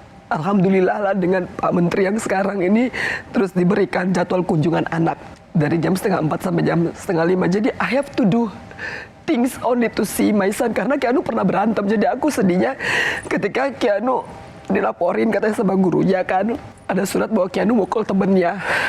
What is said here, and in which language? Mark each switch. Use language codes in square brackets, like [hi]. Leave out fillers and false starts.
[id] Alhamdulillah lah dengan Pak Menteri yang sekarang ini terus diberikan jadwal kunjungan anak dari jam 4:30 sampai jam 4:30. [en] Jadi I have to do things only to see my son. [id] Karena Keanu pernah berantem. Jadi aku sedihnya ketika Keanu dilaporin katanya sama gurunya kan, ada surat bahwa Keanu mukul temennya.